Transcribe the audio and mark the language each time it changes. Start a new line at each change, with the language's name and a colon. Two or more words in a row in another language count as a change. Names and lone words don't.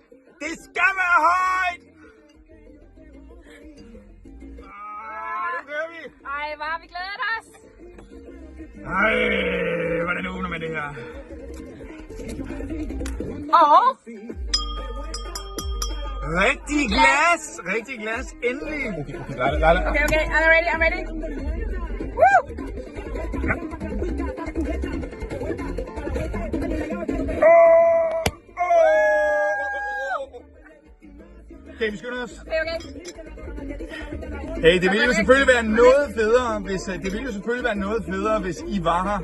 Danish: Det skal være højt! Nu kører vi! Ej, hvor har vi glædet os! Ej, hvordan åbner man det her? Rigtig glas! Rigtig glas, endelig!
English: Okay, I'm ready. Woo!
Danish: Okay, vi skynder os. Okay. Hey, det ville jo selvfølgelig være noget federe, hvis I var her.